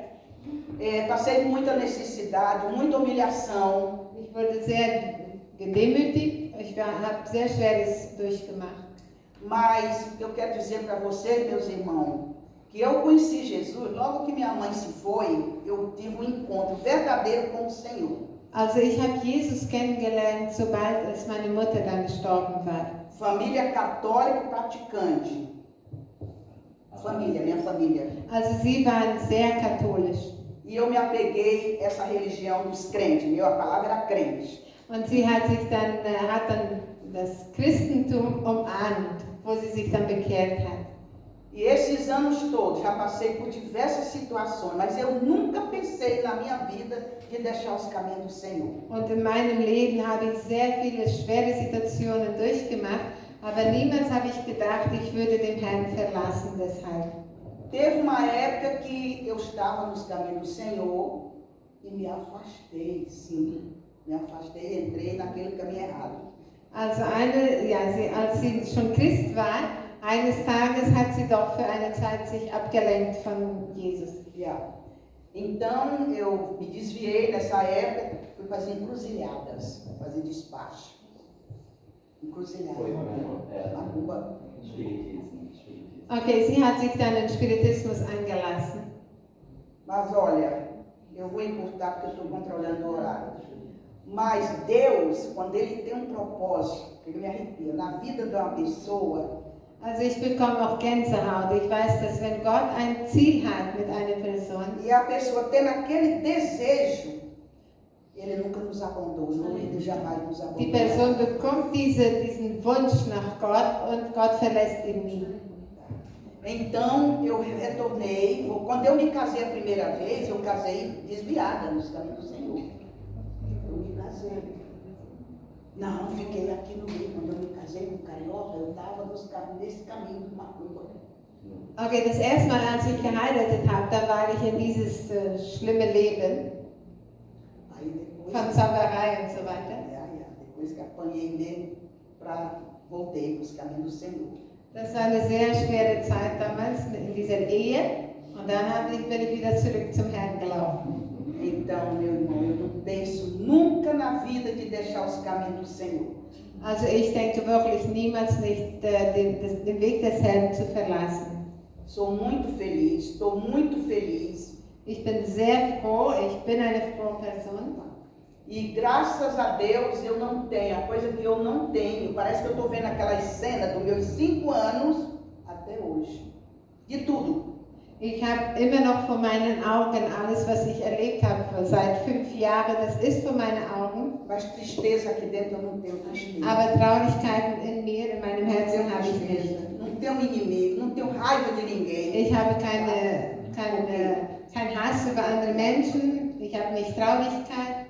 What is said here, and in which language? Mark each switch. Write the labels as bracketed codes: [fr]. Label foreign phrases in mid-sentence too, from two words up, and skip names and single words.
[pt] Passei muita necessidade, muita humilhação. [de] Ich wurde sehr gedemütigt. Ich habe sehr Schweres durchgemacht. [pt] Mas eu quero dizer para vocês, meus irmãos, que eu conheci Jesus, logo que minha mãe se foi, eu tive um encontro verdadeiro com o Senhor. [de] Also ich habe Jesus kennengelernt, sobald als meine Mutter dann gestorben war. [pt] Família católica praticante. Família, minha família. [de] Also sie waren sehr katholisch. [pt] E eu me apeguei a essa religião dos crentes, a palavra era crente. [de] Und sie hat dann das Christentum umarmt, wo sie sich dann bekehrt hat. [pt] E esses anos todos, já passei por diversas situações, mas eu nunca pensei na minha vida de deixar os caminhos do Senhor. [de] Und in meinem Leben habe ich sehr viele schwere Situationen durchgemacht, aber niemals habe ich gedacht, ich würde den Herrn verlassen deshalb. [pt] Teve uma época que eu estava nos caminhos do Senhor e me afastei, sim. Me afastei, entrei naquele caminho errado. [de] Also als sie schon Christ war, Eines Tages hat sie doch für eine Zeit sich abgelenkt von Jesus. Yeah. [pt] Então eu me desviei nessa época, fui fazer encruzilhadas, fazer despacho. Encruzilhada. Macumba. [de] Okay, sie hat sich dann in Spiritismus eingelassen. [pt] Mas olha, eu vou encurtar porque eu estou controlando o horário. Mas Deus, quando Ele tem um propósito, Ele me arrepia, na vida de uma pessoa. [de] Also ich bekomme auch Gänsehaut. Ich weiß, dass wenn Gott ein Ziel hat mit einer Person, [pt] E a pessoa tendo aquele desejo, Ele nunca nos abandonou, Ele jamais nos abandonou. [de] die Person bekommt diesen Wunsch nach Gott und Gott verlässt ihn nie. [pt] Então eu retornei, quando eu me casei a primeira vez, eu casei desviada nos caminhos do Senhor. Eu me casei. Não, fiquei aqui no meio. Quando eu me casei com Carioca, eu estava nesse caminho de Macumba. [de] Okay, das erste Mal, als ich geheiratet habe, da war ich in dieses schlimme Leben [pt] Aí depois, [de] von Zauberei und so weiter. [pt] depois que apanhei mesmo, voltei para os caminhos do Senhor. [de] Das war eine sehr schwere Zeit damals in dieser Ehe und dann bin ich wieder zurück zum Herrn gelaufen. [pt] Então, meu irmão, eu não penso nunca na vida de deixar os caminhos do Senhor. [de] Also ich denke wirklich niemals nicht, den Weg des Herrn zu verlassen. [pt] Sou muito feliz, estou muito feliz. [de] Ich bin sehr froh, ich bin eine frohe Person. [pt] E graças a Deus eu não tenho, a coisa que eu não tenho, parece que eu estou vendo aquelas cenas dos meus 5 anos até hoje. De tudo. [de] Ich habe immer noch vor meinen Augen alles, was ich erlebt habe seit 5 Jahren, das ist vor meinen Augen. [pt] Mas tristeza aqui dentro eu não tenho tristeza. [de] Aber Traurigkeiten in mir, in meinem Herzen habe ich nicht. [pt] Não tenho inimigo, não tenho raiva de ninguém. [de] Ich habe kein Hass über andere Menschen, ich habe nicht Traurigkeit.